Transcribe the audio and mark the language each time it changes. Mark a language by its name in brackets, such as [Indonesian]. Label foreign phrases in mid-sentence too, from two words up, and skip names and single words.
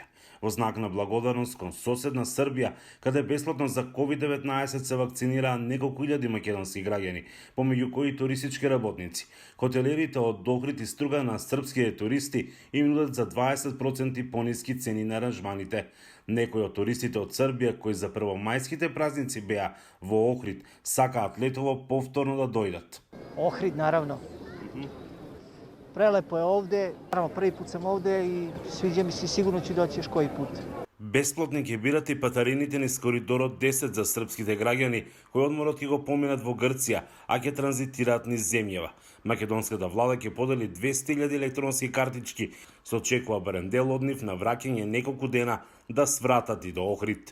[Macedonian] Во знак на благодарност кон соседна Србија, каде бесплатно за COVID-19 се вакцинираа неколку илјади македонски граѓани, помеѓу кои туристички работници. Хотелерите од Охрид и Струга на српските туристи им нудат за 20% пониски цени на аранжманите. Некои од туристите од Србија кои за првомајските празници беа во Охрид сакаат летово повторно да дојдат. [Serbian] Ohrid, naravno. Prelepo je ovde, naravno prvi put sam ovde i sviđa mi se, sigurno ću doći još koji put. [Macedonian] Бесплатни ќе бидат и патарините низ коридорот 10 за српските граѓани кои одморот ќе го поминат во Грција, а ќе транзитираат низ земјава. Македонската влада ќе подели 200.000 електронски картички, се очекува барем дел од нив на враќање неколку дена да свратат и до Охрид.